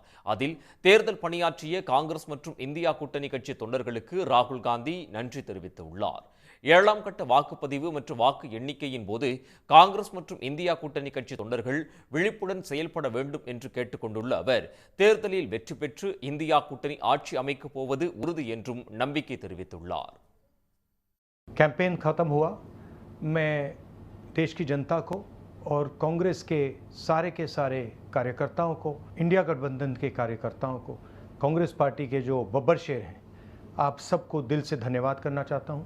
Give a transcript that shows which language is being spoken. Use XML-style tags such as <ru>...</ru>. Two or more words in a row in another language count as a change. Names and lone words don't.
<ta>அதில் தேர்தல் பணியாற்றிய காங்கிரஸ் மற்றும் இந்தியா கூட்டணி கட்சி தொண்டர்களுக்கு ராகுல் காந்தி நன்றி தெரிவித்துள்ளார். 7ஆம் கட்ட வாக்குப்பதிவு மற்றும் வாக்கு எண்ணிக்கையின் போது காங்கிரஸ் மற்றும் இந்தியா கூட்டணி கட்சி தொண்டர்கள் விழிப்புடன் செயல்பட வேண்டும் என்று கேட்டுக்கொண்டுள்ள அவர், தேர்தலில் வெற்றி பெற்று இந்தியா கூட்டணி ஆட்சி அமைக்கப் போவது உறுதி என்றும் நம்பிக்கை தெரிவித்துள்ளார்.</ta> <hi>कैंपेन ख़त्म हुआ। मैं देश की जनता को और कांग्रेस के सारे कार्यकर्ताओं को, इंडिया गठबंधन के कार्यकर्ताओं को, कांग्रेस पार्टी के जो बब्बर शेर हैं, आप सबको दिल से धन्यवाद करना चाहता हूं।</hi>